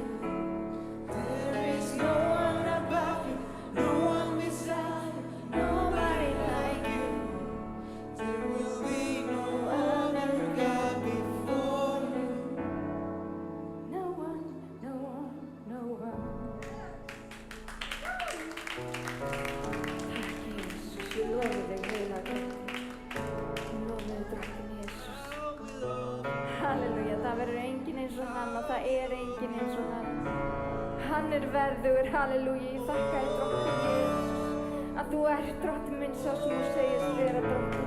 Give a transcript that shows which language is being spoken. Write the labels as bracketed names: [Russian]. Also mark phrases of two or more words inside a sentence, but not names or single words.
[English] There is no one above you, no one beside you, nobody like you. There will be no other God before you. No one, no one, no one. [Swedish] Tack Jesus, jag lovar dig hela tiden. [Icelandic] Ég lofa þig drottinn Jesus. Halleluja, það verður enginn eins og hann og það enginn eins og hann. Hann verðugur, halleluja, ég þakka þér drottinn Jesus að þú ert drottinn minn sá sem þú segist vera drottinn.